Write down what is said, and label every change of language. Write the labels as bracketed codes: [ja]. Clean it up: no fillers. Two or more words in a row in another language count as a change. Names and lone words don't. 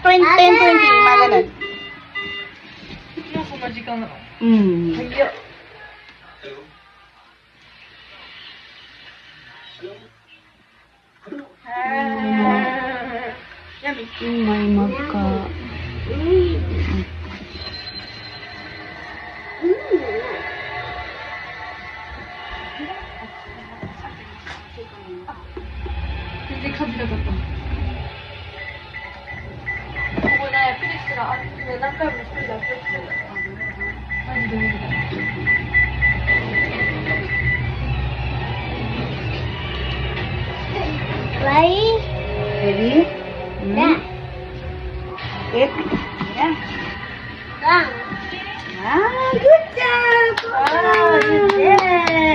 [tl] 10-20, mga ganun. Nasa magical naman. Ayo. Yummy. May magka... [ja] 全然感じなかった。ここね、フィリックスが何回も一人で遊びしてる。マジで無理だ。 [en] Ready? Ready? Yeah. It? Yeah. Done. Ah, good job! Ah, yeah.